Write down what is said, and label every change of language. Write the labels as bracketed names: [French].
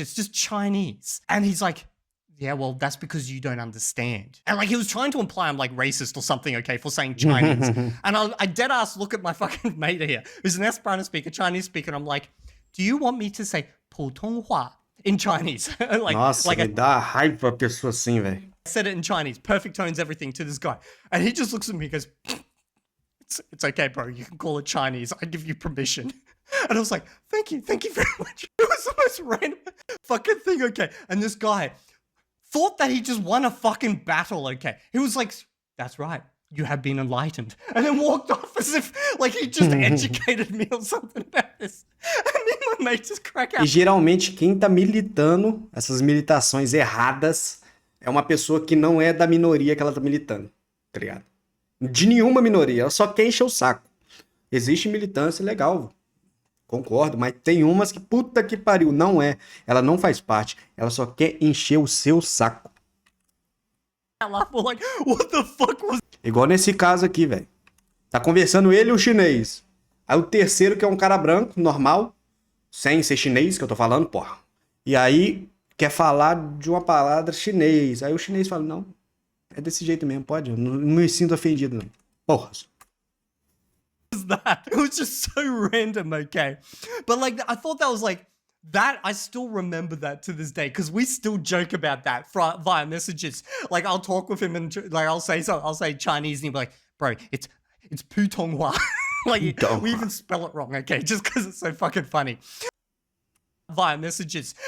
[English] It's just Chinese. And he's like, yeah, well, that's because you don't understand. And like he was trying to imply I'm like racist or something, okay, for saying Chinese. And I dead ass look at my fucking mate here, who's an Esperanto speaker, Chinese speaker, and I'm like, do you want me to say 普通话 in Chinese? [Portuguese] Nossa, me dá raiva a pessoa assim, velho. [English] I said it in Chinese, perfect tones, everything to this guy. And he just looks at me and goes, it's okay, bro. You can call it Chinese. I give you permission. And I was like, thank you very much. It was the most random fucking thing, okay? And this guy thought that he just won a fucking battle, okay? He was like, that's right. You have been enlightened. And then walked off as if like he just educated me or something about this. And me and my mate just crack out. [Portuguese] E geralmente quem tá militando essas militações erradas é uma pessoa que não é da minoria que ela tá militando, tá ligado? De nenhuma minoria, ela só quer encher o saco. Existe militância legal, concordo, mas tem umas que puta que pariu, não é. Ela não faz parte, ela só quer encher o seu saco. [English] Like, what the fuck was... [Portuguese] Igual nesse caso aqui, velho. Tá conversando ele e o chinês. Aí o terceiro, que é um cara branco, normal, sem ser chinês, que eu tô falando, porra. E aí quer falar de uma palavra chinês. Aí o chinês fala, não, é desse jeito mesmo, pode. Eu não me sinto ofendido, não. Porra. [English] That it was just so random, okay? But like I thought that was like that. I still remember that to this day because we still joke about that via messages. Like I'll talk with him and like I'll say Chinese and he'll be like, bro, it's Putonghua. Like we even spell it wrong, okay? Just because it's so fucking funny. via messages.